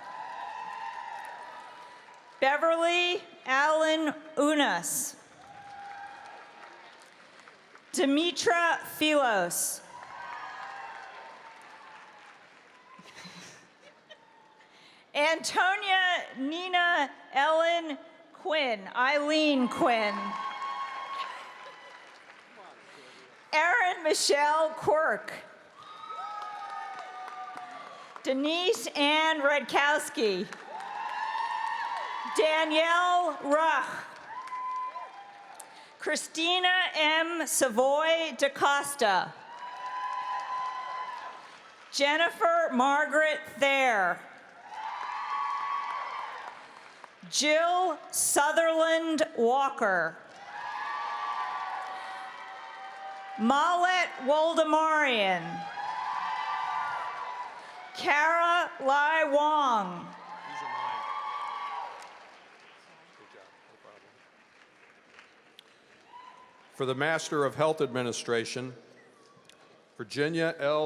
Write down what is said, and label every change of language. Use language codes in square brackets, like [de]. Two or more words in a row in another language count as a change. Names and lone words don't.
[en] Beverly Allen Unas. Demetra Philos. Antonia Nina Ellen Quinn, Eileen Quinn. Erin Michelle Quirk. Denise Ann Redkowski. Danielle Ruch. Christina M. Savoy DaCosta. Jennifer Margaret Thayer. Jill Sutherland Walker. Malet Woldemarian. Kara Lai Wong. For the Master of Health Administration, Virginia L.